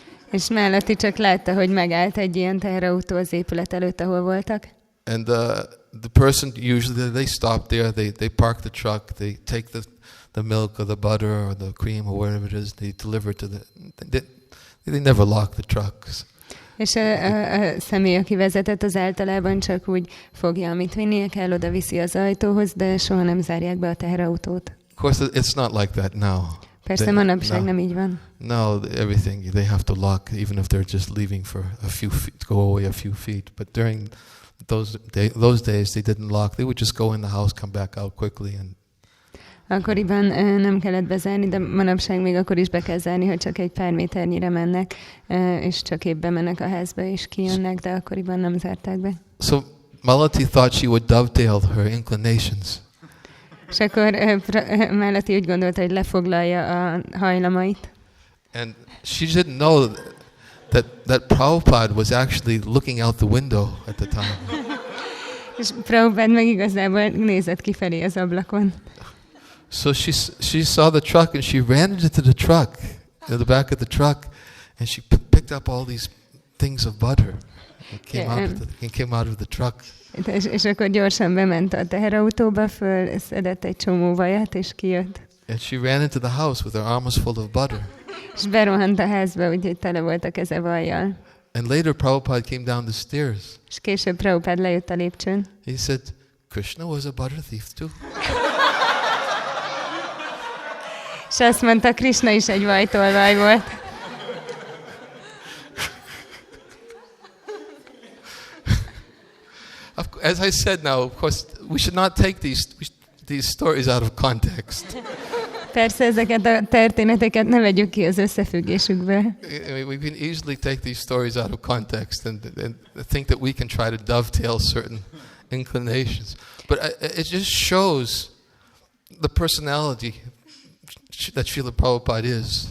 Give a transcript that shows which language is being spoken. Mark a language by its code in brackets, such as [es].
[hu] És Malati csak látta, hogy megállt egy ilyen teherautó az épület előtt, ahol voltak. [en] And the person usually they stop there, they park the truck, they take the milk or the butter or the cream or whatever it is, they deliver to they never lock the trucks. [hu] És a személy, aki vezetett, az általában csak úgy fogja, amit vinnie kell, oda viszi az ajtóhoz, de soha nem zárják be a teherautót. [en] Of course, it's not like that now. [hu] Persze manapság nem így van. [en] No, everything they have to lock, even if they're just leaving for a few feet, go away a few feet. But during those days, they didn't lock. They would just go in the house, come back out quickly, and. [hu] Akkoriban nem kellett bezárni, de manapság még akkor is be kell zárni, hogy csak egy pár méternyire mennek, és csak épp bemennek a házba, és kijönnek, de akkoriban nem zárták be. [en] So Malati thought she would dovetail her inclinations. [hu] És akkor Malati úgy gondolta, hogy lefoglalja a hajlamait. [en] And she didn't know that Prabhupada was actually looking out the window at the time. [hu] És Prabhupád meg igazából nézett kifelé az ablakon. [en] So she saw the truck and she ran into the truck, in the back of the truck, and she picked up all these things of butter. It came out of the truck. [hu] És akkor gyorsan bement a teherautóba, fölszedett egy csomó vajat, és kijött. [en] And she ran into the house with her arms full of butter. [hu] És berohant a házba, úgyhogy tele volt a keze vajjal. [en] And later Prabhupada came down the stairs. [hu] És később Prabhupád lejött a lépcsőn. [en] He said, Krishna was a butter thief too. [hu] És azt mondta, Krishna is egy vajtolvaj volt. [en] As I said now, of course, we should not take these stories out of context. [hu] Persze ezeket a történeteket ne vegyük ki az összefüggésükből. [en] We can easily take these stories out of context and think that we can try to dovetail certain inclinations. But it just shows the personality that Srila Prabhupada is.